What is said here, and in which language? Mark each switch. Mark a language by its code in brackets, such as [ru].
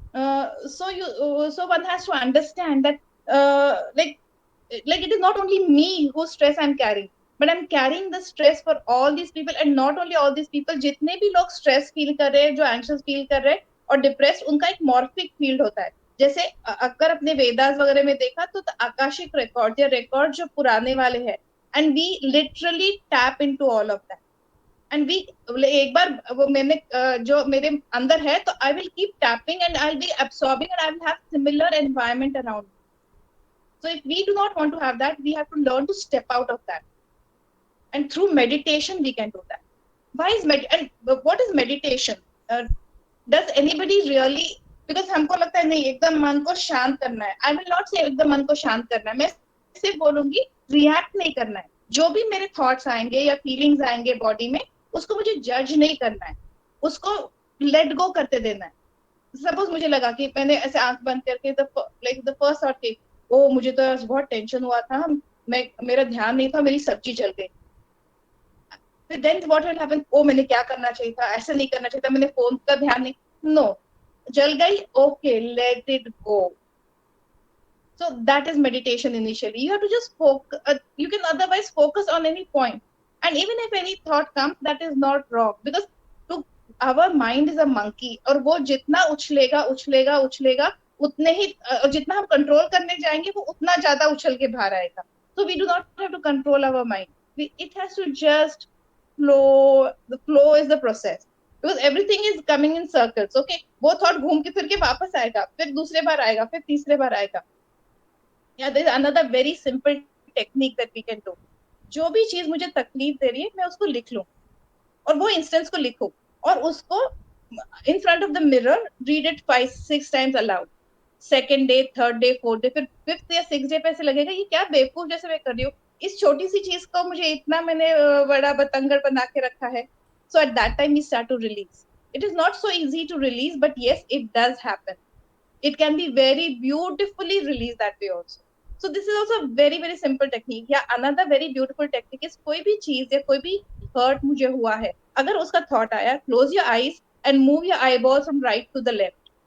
[en] So one has to understand that like it is not only me whose stress I'm carrying, but I'm carrying the stress for all these people, and not only all these people, [hi] जितने भी लोग stress feel कर रहे हैं, जो anxious feel कर रहे हैं और depressed, उनका एक morphic field होता है. जैसे अगर अपने वेदास वगैरह में देखा तो आकाशिक record या record जो पुराने वाले हैं, [en] and we literally tap into all of that. And we [hi] एक बार वो मैंने जो मेरे अंदर है, [en] तो I will keep tapping and I will be absorbing and I will have similar environment around me. So if we do not want to have that, we have to learn to step out of that, and through meditation we can do that. Why is and what is meditation? Does anybody really, because [hi] हमको लगता है नहीं एकदम मन को शांत करना है. [en] I will not say [hi] एकदम मन को शांत करना है. मैं सिर्फ बोलूंगी रिएक्ट नहीं करना है. जो भी मेरे थॉट्स आएंगे या फीलिंग्स आएंगे बॉडी में, उसको मुझे जज नहीं करना है, उसको लेट गो करते देना है. सपोज मुझे लगा कि मैंने ऐसे आंख बंद करके [en] the first thought [hi] कि ओ मुझे तो बहुत टेंशन हुआ था, मेरा ध्यान नहीं था, मेरी सब्जी जल गई. [en] Then what will happen? [hi] ओ मैंने क्या करना चाहिए था, ऐसे नहीं करना चाहिए था, मैंने फोन का ध्यान नहीं. [en] no, [hi] जल गई, [en] Okay, let it go. So that is meditation initially. You have to just focus. You can otherwise focus on any point. And even if any thought comes, that is not wrong. Because to our mind is a monkey. [hi] और वो जितना उछलेगा उछलेगा [en] उछलेगा, [hi] उतने ही जितना हम control करने जाएंगे वो उतना ज्यादा उछल के बाहर आएगा. [en] So we do not have to control our mind. It has to just flow. The flow is the process. Because everything is coming in circles. [hi] Okay, वो thought घूम के फिर के वापस आएगा, फिर दूसरे बार आएगा, फिर तीसरे बार आएगा. [en] Yeah, there is another very simple technique that we can do. [hi] जो भी चीज मुझे तकलीफ दे रही है मैं उसको लिख लूं, और वो इंस्टेंस को लिखो, और उसको [en] In front of the mirror read it 5-6 times aloud. [hi] Second day, third day, fourth day, फिर फिफ्थ या सिक्स डे पे ऐसे लगेगा ये क्या बेवकूफ जैसे मैं कर रही हूँ, इस छोटी सी चीज को मुझे इतना मैंने बड़ा बतंगड़ बना के रखा है. [en] So at that time we start to release. It is not so easy to release, but yes, it does happen. It can be very beautifully released that way also. So this is also a very very simple technique. Yeah, another very beautiful technique is [hi] कोई भी चीज या कोई भी hurt मुझे हुआ है, अगर उसका thought आया, [en] close your eyes and move your eyeballs from right to the left.